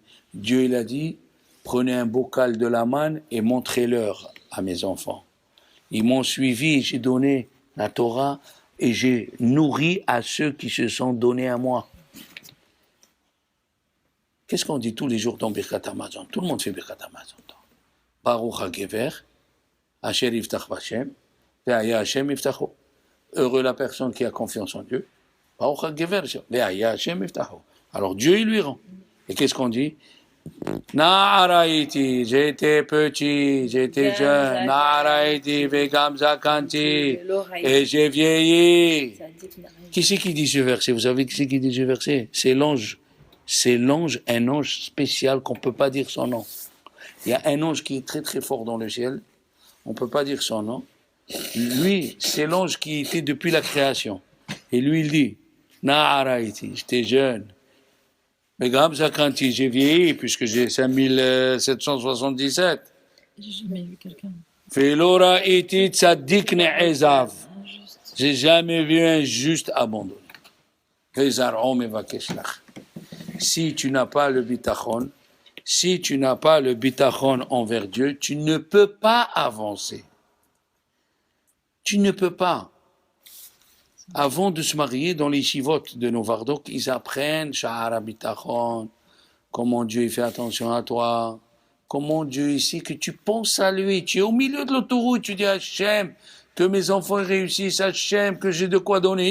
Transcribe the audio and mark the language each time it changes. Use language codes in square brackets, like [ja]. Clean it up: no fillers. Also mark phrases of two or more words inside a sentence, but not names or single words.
[fr] Dieu, il a dit, prenez un bocal de la manne et montrez-leur à mes enfants. Ils m'ont suivi, j'ai donné la Torah et j'ai nourri à ceux qui se sont donnés à moi. Qu'est-ce qu'on dit tous les jours dans Birkat Hamazon? Tout le monde fait Birkat Hamazon. [he] ברוך הגבר, אשר יבטח בה', והיה ה' מבטחו. [fr] Heureux la personne qui a confiance en Dieu. [he] ברוך הגבר, והיה ה' מבטחו. [fr] Alors Dieu, il lui rend. Et qu'est-ce qu'on dit? Na'araiti, j'étais petit, j'étais jeune. [he] נער הייתי, וגם זקנתי, [fr] et j'ai vieilli. Qui c'est qui dit ce verset? Vous savez qui c'est qui dit ce verset? C'est l'ange. C'est l'ange, un ange spécial qu'on ne peut pas dire son nom. Il y a un ange qui est très très fort dans le ciel. On ne peut pas dire son nom. Lui, c'est l'ange qui était depuis la création. Et lui, il dit, Na'araiti, j'étais jeune. Mais [he] Gam Zakanti, [fr] j'ai vieilli, puisque j'ai 5777. J'ai jamais vu quelqu'un. [he] ולא ראיתי צדיק נעזב. [fr] Injuste. J'ai jamais vu un juste abandonné. [he] וזרעו מבקש לחם. [fr] Si tu n'as pas le bitachon, si tu n'as pas le bitachon envers Dieu, tu ne peux pas avancer. Tu ne peux pas. Avant de se marier, dans les chivotes de Novardok, ils apprennent [he] Shahara bitachon, [fr] comment Dieu il fait attention à toi, comment Dieu ici, que tu penses à lui, tu es au milieu de l'autoroute, tu dis Hachem, que mes enfants réussissent, Hachem, que j'ai de quoi donner.